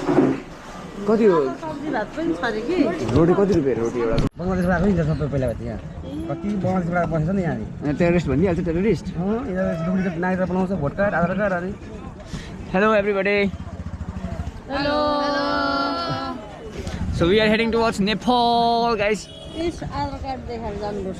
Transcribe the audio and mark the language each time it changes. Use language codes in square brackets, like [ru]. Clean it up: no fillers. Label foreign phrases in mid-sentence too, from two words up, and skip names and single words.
[ne] कति हो सब्जी भात पनि छ अरे कि। रोटी कति रुपियाँ रोटी एउटा? बङ्गलादेशबाट आएको नि सबै पहिला यहाँ कति बङ्गलादेशबाट बसेछ नि यहाँ टेररिस्ट भनिदिइहाल्छ टेररिस्ट। डुप्लिकेट नागरिकता बनाउँछ [en] vote card [ne] आधार कार्ड अनि [en] hello everybody. hello So we are heading towards Nepal guys. [ne] इस आधार कार्ड देखाएर जानुपर्छ।